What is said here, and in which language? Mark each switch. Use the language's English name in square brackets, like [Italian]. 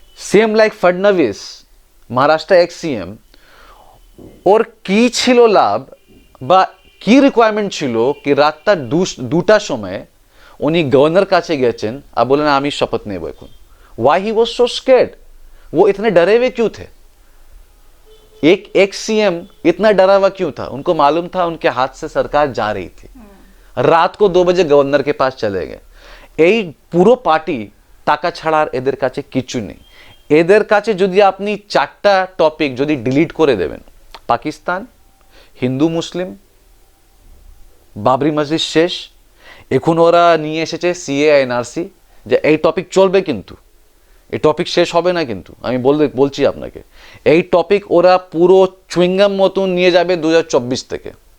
[Bangla] Same like ফডনভিস, Maharashtra x CM, ওর কি ছিল লাভ বা কি রিকোয়ারমেন্ট ছিল কি রাতটা 2টার সময় উনি গভর্নর কাছে গেছেন আর বলেন আমি শপথ নেব এখন। [English] Why he was so scared? [Hindi] वो इतने डरे हुए क्यों थे? एक सीएम इतना डरा हुआ क्यों था? उनको मालूम था उनके हाथ से सरकार जा रही थी। রাত को 2 बजे गवर्नर के पास चले गए। [Bangla] এই পুরো পার্টি টাকা ছাড়া আর এদের কাছে কিছু নেই। এদের কাছে যদি আপনি 4টা টপিক যদি ডিলিট করে দেবেন, পাকিস্তান, হিন্দু মুসলিম, বাবরি মসজিদ শেষ, এখন ওরা নিয়ে এসেছে সিএ এনআরসি, যে এই টপিক চলবে, কিন্তু এই টপিক শেষ হবে না, কিন্তু আমি বলছি আপনাকে এই টপিক ওরা পুরো চুইংগাম মতন নিয়ে যাবে 2024 থেকে।